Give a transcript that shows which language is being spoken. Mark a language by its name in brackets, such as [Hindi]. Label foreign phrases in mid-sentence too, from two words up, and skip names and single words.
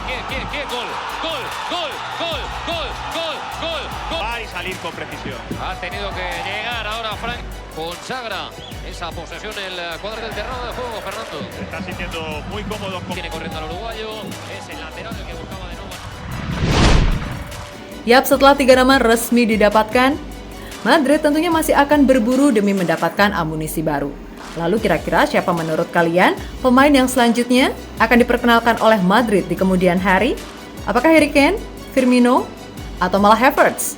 [Spanish] Gol, gol, gol, gol, gol, gol, gol, gol. Va y salir con precisión. Ha tenido que llegar ahora Fran. Consagra esa posesión el cuadro del terreno de juego, Fernando. Se está sintiendo muy cómodo. Tiene corriendo al uruguayo, es el lateral el que buscaba de nuevo. [Indonesian] Yap, setelah 3 nama resmi didapatkan, Madrid tentunya masih akan berburu demi mendapatkan amunisi baru. Lalu kira-kira siapa menurut kalian pemain yang selanjutnya akan diperkenalkan oleh Madrid di kemudian hari? Apakah Harry Kane, Firmino, atau malah Havertz?